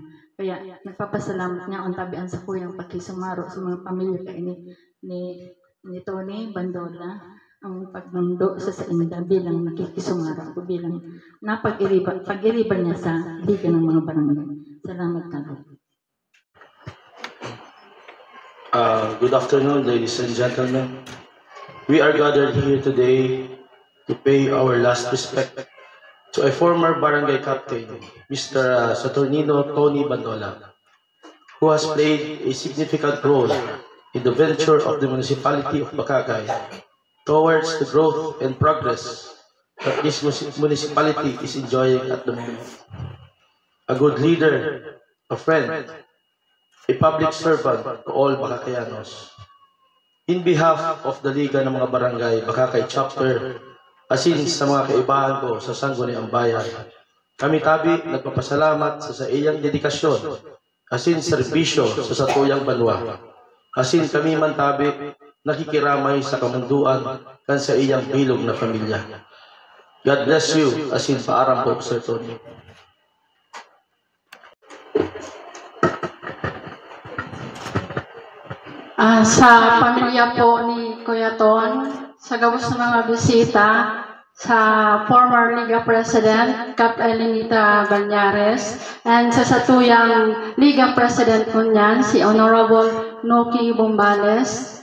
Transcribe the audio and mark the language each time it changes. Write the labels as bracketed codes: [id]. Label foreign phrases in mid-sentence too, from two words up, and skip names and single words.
[bik] Kaya nagpapasalamat niya ang tabian sa kuyang pakisumaro sa mga pamilya kay ni Tony Bandola ang pagmundo sa inda bilang nakikisumaro ko bilang pag-iriba niya sa liga ng mga barangay. Salamat ka. [en] Good afternoon, ladies and gentlemen. We are gathered here today to pay our last respect to a former barangay captain, Mr. Saturnino Tony Bandola, who has played a significant role in the venture of the municipality of Bakakay towards the growth and progress that this municipality is enjoying at the moment. A good leader, a friend, a public servant to all Bakakayanos. In behalf of the [bik] Liga ng mga Barangay Bakakay Chapter, asin sa mga kaibahan ko sa Sangguniang Bayan, kami tabi nagpapasalamat sa iyang dedikasyon, asin serbisyo sa satuyang banwa. Asin kami man tabi nakikiramay sa kamunduan kan sa iyang bilog na pamilya. [en] God bless you, [bik] asin paaram po, Sir Tony. Sa pamilya po ni Kuya Ton, sa gabos ng mga bisita, sa former Liga President, Cap Elenita Banyares, and sa satuyang Liga President po niyan, si Honorable Noki Bombales.